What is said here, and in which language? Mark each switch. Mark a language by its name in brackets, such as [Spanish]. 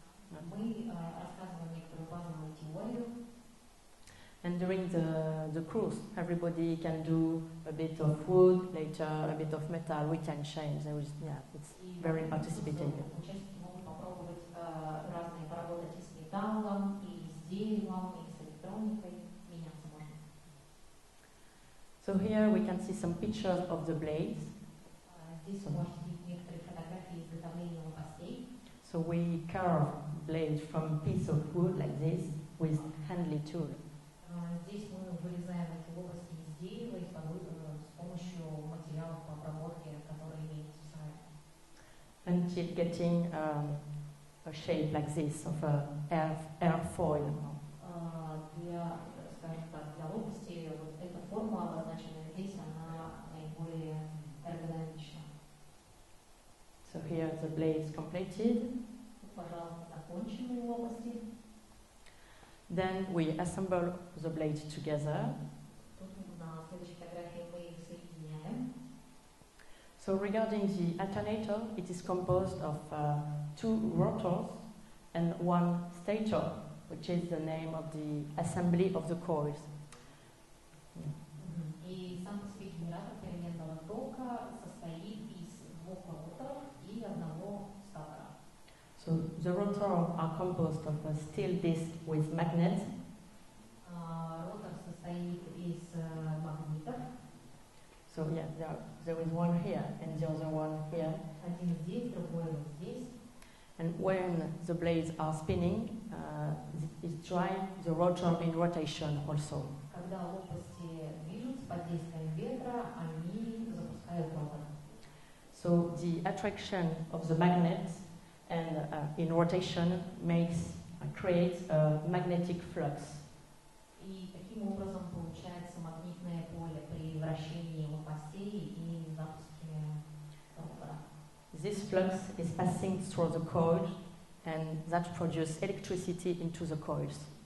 [Russian] Мы рассказываем некоторую базовую теорию. [English] And during the course, everybody can do a bit of wood, later a bit of metal. We can change. It's very participative. [Russian] Участники могут попробовать разные поработать и с металлом, и с деревом, и с электроникой. Меняться можно. [English] So here we can see some pictures of the blades. [Russian] Здесь вы можете видеть некоторые фотографии изготовления лопастей. [English] So we carve blades from piece of wood like this with handy tool. [Russian] Здесь мы вырезаем эти лопасти из дерева с помощью материалов по обработке, которые имеются в сарае. [English] Until getting a shape like this of airfoil. [Russian] Для, скажем так, для лопасти вот эта форма, обозначенная здесь, она наиболее эргономична. [English] So here the blade is completed. [Russian] Пожалуйста, законченные лопасти. [English] Then we assemble the blades together. [Russian] Тут на следующей фотографии мы их соединяем. [English] So regarding the alternator, it is composed of 2 rotors and 1 stator. which is the name of the assembly of the coils. [Russian] И сам по себе генератор переменного тока состоит из двух роторов и одного статора. [English] So the rotors are composed of a steel disc with magnet. [Russian] Ротор состоит из магнитов. [English] So yeah, there is one here and the other one here. [Russian] Один здесь, другой вот здесь. [English] And when the blades are spinning, it drives the rotor in rotation also. [Russian] Когда лопасти движутся под действием ветра, они запускают ротор. [English] So the attraction of the magnet and in rotation creates a magnetic flux. [Russian] И таким образом получается магнитное поле при вращении лопастей и запуске ротора. [English] This flux is passing through the coil and that produces electricity into the coils.